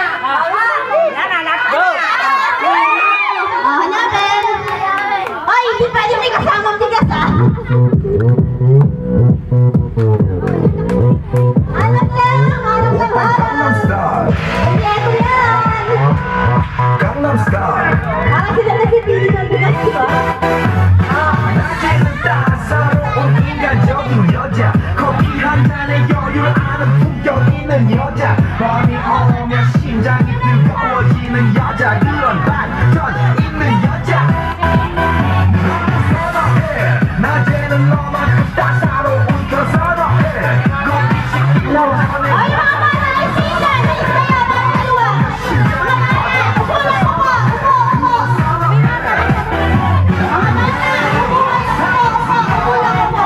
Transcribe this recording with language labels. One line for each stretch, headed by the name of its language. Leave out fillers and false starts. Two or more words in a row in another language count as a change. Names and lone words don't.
Filipino: Hindi pa Alam na! Alam na ba? Gangnam Style, Kaya ko yan! Gangnam Style. Parang sila nagpipili ng bigas, di ba?
Korean: 낮에는 따사로운 인간적인 여자 커피 한 잔에 여유를 아는 품격 있는 여자 밤이 오면 심장이 뜨거워지는 여자 그런 반전 있는 여자 너무 선호해 낮에는 너만큼 따사로운 그 선호해 꽃빛이 피어나는
Filipino: Ay, mga bata ng sila! Naisaya ba ang dalawa? Upo na, upo! Upo, upo! Mga bata! Upo lang, upo!